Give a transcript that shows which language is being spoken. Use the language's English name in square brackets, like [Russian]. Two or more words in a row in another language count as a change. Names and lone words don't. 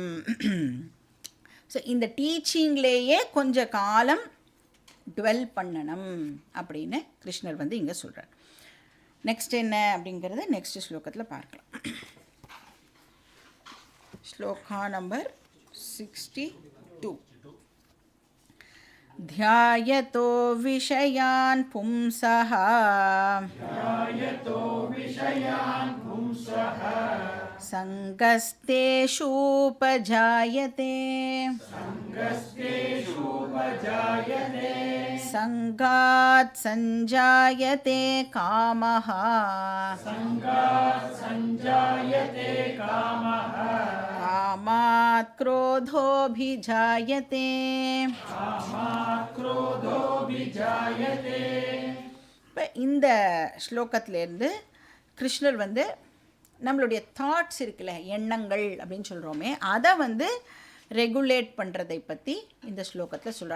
[Tamil] ஸோ இந்த டீச்சிங்லேயே கொஞ்ச காலம் டுவெல் பண்ணணும் அப்படின்னு கிருஷ்ணர் வந்து இங்கே சொல்கிறார். நெக்ஸ்ட் என்ன அப்படிங்கிறத நெக்ஸ்ட் ஸ்லோகத்தில் பார்க்கலாம். ஸ்லோகா நம்பர் 62. [Sanskrit] ध्यायतो विषयान् पुंसः संगस्तेषूपजायते संगात् संजायते कामः कामात् क्रोधोऽभिजायते. [Tamil] இப்போ இந்த ஸ்லோகத்திலேருந்து கிருஷ்ணர் வந்து நம்மளுடைய தாட்ஸ் இருக்குல்ல, எண்ணங்கள் அப்படின்னு சொல்கிறோமே, அதை வந்து ரெகுலேட் பண்ணுறதை பற்றி இந்த ஸ்லோகத்தில் சொல்கிறார்.